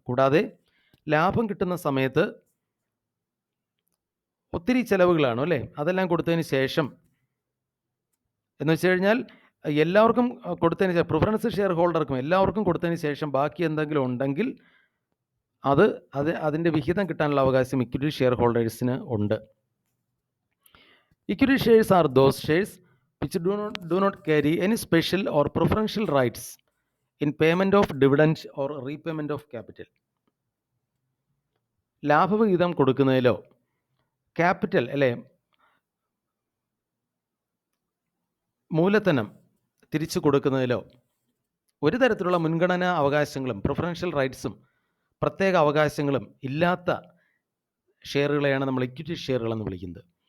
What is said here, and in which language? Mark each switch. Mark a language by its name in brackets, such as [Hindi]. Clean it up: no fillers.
[Malayalam] കൂടാതെ ലാഭം കിട്ടുന്ന സമയത്ത് ഒത്തിരി ചിലവുകളാണ് അല്ലേ, അതെല്ലാം കൊടുത്തതിന് ശേഷം എന്ന് വെച്ച് കഴിഞ്ഞാൽ എല്ലാവർക്കും കൊടുത്തതിന് ശേഷം, പ്രിഫറൻസ് ഷെയർ ഹോൾഡർക്കും എല്ലാവർക്കും കൊടുത്തതിന് ശേഷം ബാക്കി എന്തെങ്കിലും ഉണ്ടെങ്കിൽ അതിൻ്റെ വിഹിതം കിട്ടാനുള്ള അവകാശം ഇക്വിറ്റി ഷെയർ ഹോൾഡേഴ്സിന് ഉണ്ട്. [English] Equity shares are those shares which do not carry any special or preferential rights in payment of dividend or repayment of capital. [Malayalam] ലാഭവിഹിതം കൊടുക്കുന്നതിലോ ക്യാപിറ്റൽ അല്ലേ മൂലധനം തിരിച്ചു കൊടുക്കുന്നതിലോ ഒരു തരത്തിലുള്ള മുൻഗണനാ അവകാശങ്ങളും പ്രിഫറൻഷ്യൽ റൈറ്റ്സും പ്രത്യേക അവകാശങ്ങളും ഇല്ലാത്ത ഷെയറുകളെയാണ് നമ്മൾ ഇക്വിറ്റി ഷെയറുകൾ എന്ന് വിളിക്കുന്നത്.